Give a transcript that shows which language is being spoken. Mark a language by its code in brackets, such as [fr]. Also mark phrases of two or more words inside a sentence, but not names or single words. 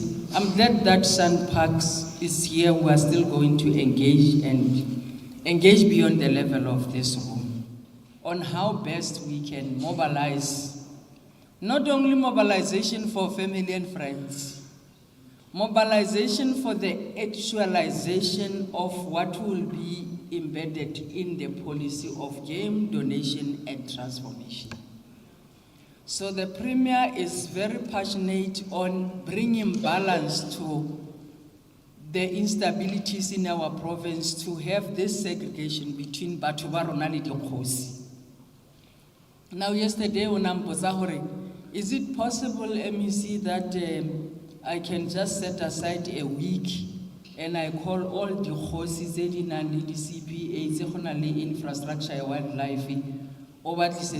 [en] I'm glad that Sun Parks is here. We are still going to engage beyond the level of this room on how best we can mobilize, not only mobilization for family and friends, mobilization for the actualization of what will be embedded in the policy of game donation and transformation. So the Premier is very passionate on bringing balance to the instabilities in our province, to have this segregation between [tn] Batho ba rona le Dikgosi. [en] Now yesterday when is it possible, MEC, that I can just set aside a week and I call all the Khosi and the CPA, the infrastructure, wildlife, over